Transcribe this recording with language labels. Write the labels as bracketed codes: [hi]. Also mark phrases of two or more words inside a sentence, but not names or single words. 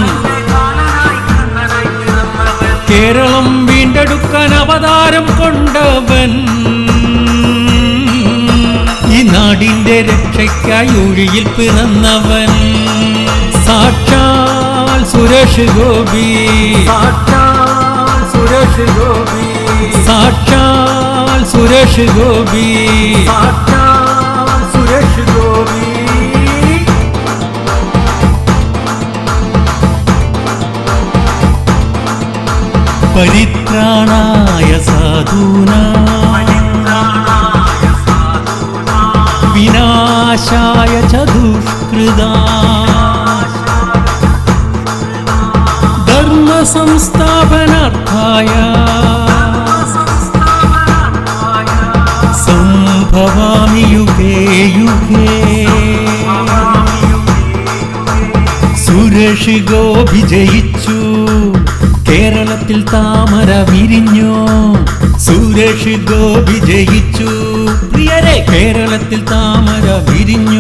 [ml] കേരളം വീണ്ടെടുക്കാൻ അവതാരം കൊണ്ടവൻ, ഈ നാടിന്റെ രക്ഷയ്ക്കായി ഒഴിയിൽ പിറന്നവൻ. സാക്ഷാൽ സുരേഷ് ഗോപി, സാക്ഷാൽ സുരേഷ് ഗോപി, സാക്ഷാൽ സുരേഷ് ഗോപി, സാക്ഷാൽ സുരേഷ് ഗോപി. [sa] പരിത്രാണായ സാധൂനാം വിനാശായ ച ദുഷ്കൃതാം ധർമ്മ സംസ്ഥാപനാർത്ഥായ സംഭവാമി യുഗേ യുഗേ. [ml] സുരേഷ് ഗോപി ജയിച്ചു, കേരളത്തിൽ താമര വിരിഞ്ഞു. സുരേഷ് ഗോപി ജയിച്ചു, പ്രിയരെ കേരളത്തിൽ താമര വിരിഞ്ഞു.